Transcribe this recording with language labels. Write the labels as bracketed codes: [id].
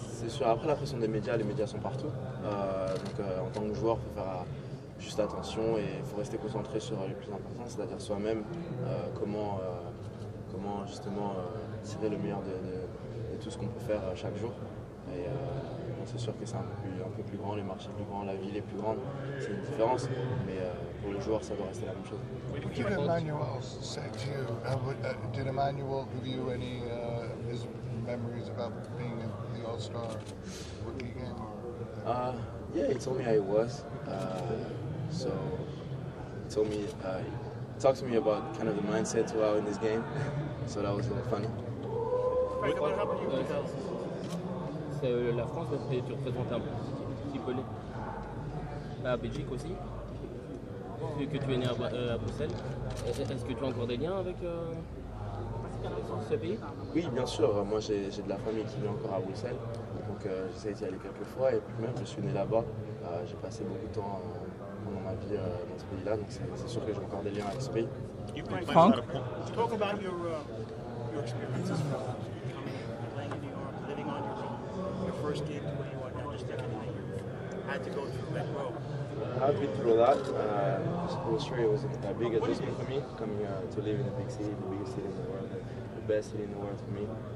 [fr] C'est sûr, après la pression des médias, les médias sont partout. Donc en tant que joueur, il faut faire juste attention et il faut rester concentré sur le plus important, c'est-à-dire soi-même, comment justement tirer le meilleur de tout ce qu'on peut faire chaque jour. Et c'est sûr que c'est un peu plus grand, les marchés plus grands, la ville est plus grande, c'est une différence, mais pour le joueur ça doit rester la même chose. [en] What did Emmanuel say to you? Did Emmanuel give you any his memories about being in the All-Star rookie game? Yeah, he told me how it was. So he told me, talked to me about kind of the mindset throughout in this game. So that was a little funny. [fr] La France, tu représentes un petit peu la Belgique aussi, vu que tu es né à Bruxelles. Est-ce que tu as encore des liens avec ce pays? Oui, bien sûr. Moi, j'ai de la famille qui vit encore à Bruxelles, donc j'essaie d'y aller quelques fois. Et puis même, je suis né là-bas. J'ai passé beaucoup de temps pendant ma vie dans ce pays-là, donc c'est sûr que j'ai encore des liens avec ce pays. [en] Franck, talk about your experiences from playing in New York, living on your own, your first game to where you are now, just everything you had to go through and grow. I've been through a lot. It was sure it was a big adjustment for me coming to live in a big city, the biggest city in the world, the best city in the world for me.